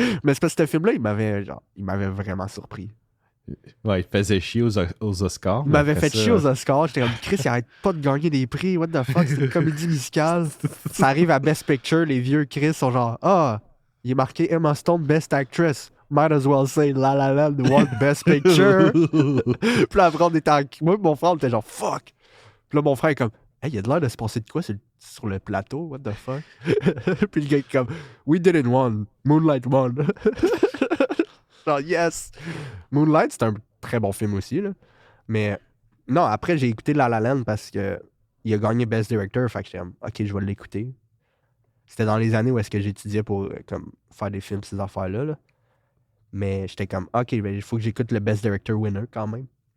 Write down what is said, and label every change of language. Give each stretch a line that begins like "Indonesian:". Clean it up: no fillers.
French: Mais c'est parce que ce film-là, il m'avait vraiment surpris. Ouais, il faisait chier aux Oscars. Il m'avait fait chier aux Oscars. J'étais comme, Chris, il arrête pas de gagner des prix.
English: What the fuck,
French: c'est une comédie musicale. Ça arrive à Best Picture, les vieux Chris sont genre, il est marqué Emma Stone Best Actress.
English: Might as well say La La Land won Best Picture.
French: Puis là, après, on était moi et mon frère, on était genre, fuck. Puis là, mon frère est comme, hey, il y a de l'air de se passer de quoi sur le plateau,
English: what the fuck?
French: Puis le gars est comme,
English: we didn't won, Moonlight won.
French: Genre, yes! Moonlight, c'est un très bon film aussi, là. Mais non, après, j'ai écouté La La Land parce que il a gagné Best Director, fait que j'étais comme, ok, je vais l'écouter. C'était dans les années où est-ce que j'étudiais pour comme, faire des films, ces affaires-là, là. Mais j'étais comme, ok, ben, il faut que j'écoute le Best Director winner quand même.